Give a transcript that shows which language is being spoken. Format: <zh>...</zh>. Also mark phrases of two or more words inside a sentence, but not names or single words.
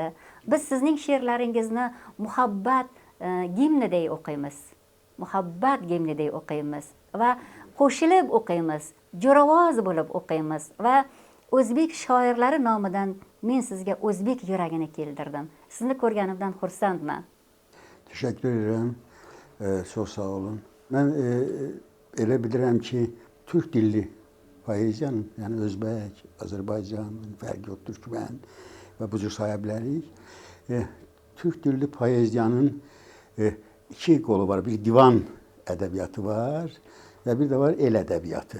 <uz>Biz sizning she'rlaringizni muhabbat gimnidek o'qiymiz. Muhabbat gimnidek o'qiymiz va qo'shilib o'qiymiz, jo'ravoz bo'lib o'qiymiz va o'zbek shoirlari nomidan men sizga o'zbek yuragini keltirdim. Sizni ko'rganimdan xursandman.</uz> <tr>Teşekkür ederim. Çok sağ olun.</tr> <az>Ben elə bilirəm ki, Türk dilli poeziyanın, yəni Özbək, Azərbaycan, fərqi yox, Türkmen və bu cür saya bilərik. Türk dilli poeziyanın iki qolu var. Bir divan ədəbiyyatı var və bir də var el ədəbiyyatı.</az>